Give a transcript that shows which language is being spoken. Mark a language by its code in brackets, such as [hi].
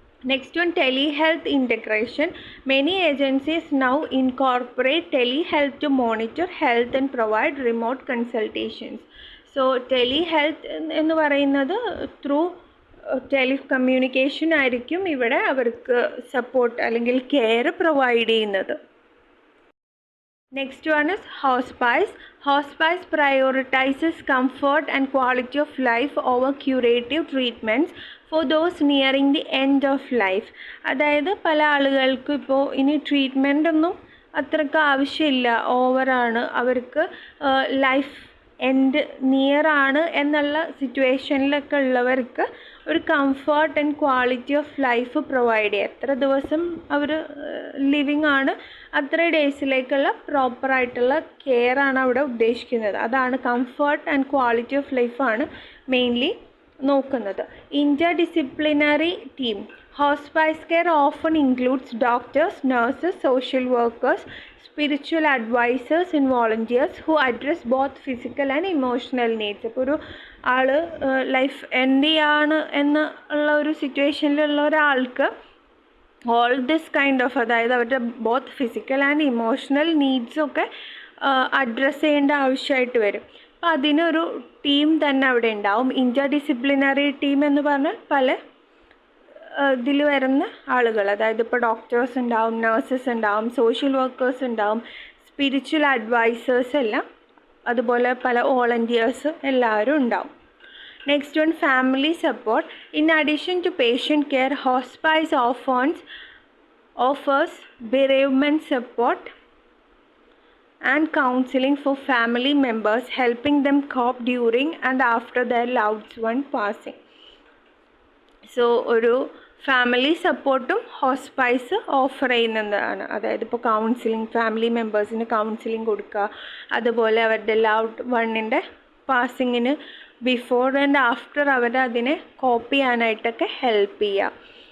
[en] Next one telehealth integration. Many agencies now incorporate telehealth to monitor health and provide remote consultations. [ml] So telehealth എന്ന് പറയുന്നത് through telecommunication ആയിരിക്കും ഇവിടെ അവർക്ക് support അല്ലെങ്കിൽ care provide ചെയ്യുന്നത്. [en] Next one is hospice. Hospice prioritizes comfort and quality of life over curative treatments for those nearing the end of life. [ml] അതായത് പല ആളുകൾക്ക് ഇപ്പോൾ ഇനി ട്രീറ്റ്മെൻ്റ് ഒന്നും അത്രയ്ക്ക് ആവശ്യമില്ല, ഓവറാണ്, അവർക്ക് ലൈഫ് എൻഡ് നിയർ ആണ് എന്നുള്ള സിറ്റുവേഷനിലൊക്കെ ഉള്ളവർക്ക് ഒരു comfort and quality of life provide ചെയ്യുക. എത്ര ദിവസം അവർ ലിവിങ് ആണ് അത്ര ഡേയ്സിലേക്കുള്ള പ്രോപ്പറായിട്ടുള്ള കെയർ ആണ് അവിടെ ഉദ്ദേശിക്കുന്നത്. അതാണ് കംഫർട്ട് ആൻഡ് ക്വാളിറ്റി ഓഫ് ലൈഫാണ് മെയിൻലി നോക്കുന്നത്. [en] Interdisciplinary team. Hospice care often includes doctors, nurses, social workers, spiritual advisors and volunteers who address both physical and emotional needs. [ml] അപ്പോൾ ഒരു ആൾ ലൈഫ് എൻഡ് ചെയ്യാണ് എന്നുള്ള ഒരു സിറ്റുവേഷനിലുള്ള ഒരാൾക്ക് [en] all this kind of, [ml] അതായത് അവരുടെ both physical and emotional നീഡ്സൊക്കെ address ചെയ്യേണ്ട ആവശ്യമായിട്ട് വരും. അപ്പോൾ അതിനൊരു ടീം തന്നെ അവിടെ ഉണ്ടാവും. ഇൻ്റർഡിസിപ്ലിനറി ടീം എന്ന് പറഞ്ഞാൽ പല ഇതിൽ വരുന്ന ആളുകൾ, അതായത് ഇപ്പോൾ ഡോക്ടേഴ്സ് ഉണ്ടാവും, നഴ്സസ് ഉണ്ടാവും, സോഷ്യൽ വർക്കേഴ്സ് ഉണ്ടാവും, സ്പിരിച്വൽ അഡ്വൈസേഴ്സ് എല്ലാം, അതുപോലെ പല വോളണ്ടിയേഴ്സ് എല്ലാവരും ഉണ്ടാവും. [en] Next one family support. In addition to patient care, hospice offers bereavement support and counseling for family members, helping them cope during and after their loved one passing. [ml] So ഒരു family സപ്പോർട്ടും hospice offer ചെയ്യുന്നതാണ്. അതായത് ഇപ്പോൾ counselling, family മെമ്പേഴ്സിന് counselling കൊടുക്കുക, അതുപോലെ അവരുടെ loved വണ്ണിൻ്റെ പാസിങ്ങിന് before and after അതിനെ കോപ്പ് ചെയ്യാനായിട്ടൊക്കെ ഹെൽപ്പ് ചെയ്യുക.